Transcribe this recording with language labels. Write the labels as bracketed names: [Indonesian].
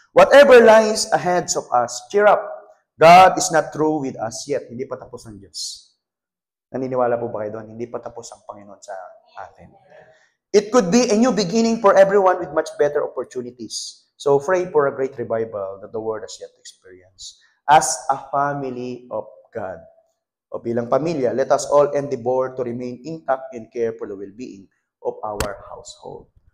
[English] Whatever lies ahead of us, cheer up. God is not through with us yet. [Filipino] Hindi pa tapos ang Diyos. Naniniwala po ba kayo doon? Hindi pa tapos ang Panginoon sa atin. [English] It could be a new beginning for everyone with much better opportunities. So pray for a great revival that the world has yet to experience. As a family of God, [Filipino] o bilang pamilya, [English] let us all endeavor to remain intact and care for the well-being of our household.